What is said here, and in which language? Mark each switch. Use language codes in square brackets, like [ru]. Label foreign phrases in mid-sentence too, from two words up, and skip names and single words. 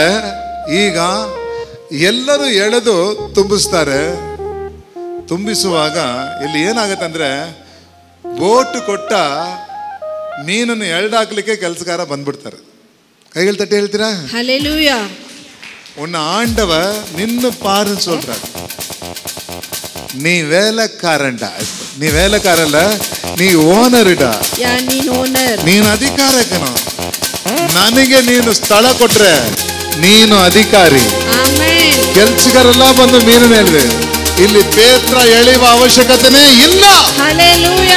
[kn] ಈಗ ಎಲ್ಲರೂ ಎಳೆದು ತುಂಬಿಸ್ತಾರೆ. ತುಂಬಿಸುವಾಗ ಇಲ್ಲಿ ಏನಾಗತ್ತಂದ್ರೆ, ಬೋಟ್ ಕೊಟ್ಟ ಮೀನನ್ನು ಎಳ್ದಾಕ್ಲಿಕ್ಕೆ ಕೆಲಸಗಾರ ಬಂದ್ಬಿಡ್ತಾರೆ. ಕೈಗಳು ತಟ್ಟಿ ಹೇಳ್ತೀರಾ? ಹಲ್ಲೆಲೂಯಾ. [ta] உன்னை ஆண்டவர் நின்னு பாருன்னு சொல்றார். நீ வேலைக்காரன்டா. நீ வேலைக்காரಲ್ಲ, நீ ஓனர்டா. [kn] ನೀನು ಓನರ್. ನೀನು ಅಧಿಕಾರಕನು. ನನಗೆ ನೀನು ಸ್ಥಳ ಕೊಟ್ರೆ ನೀನು ಅಧಿಕಾರಿ. ಆಮೆನ್. ಕೆಲಸಗಾರೆಲ್ಲ ಬಂದು ಮೀನನ್ನು ಹೇಳಿದೆ, ಇಲ್ಲಿ ಪೇತ್ರ ಎಳೆಯುವ ಅವಶ್ಯಕತೆನೇ ಇಲ್ಲ. ಹಲ್ಲೆಲೂಯಾ.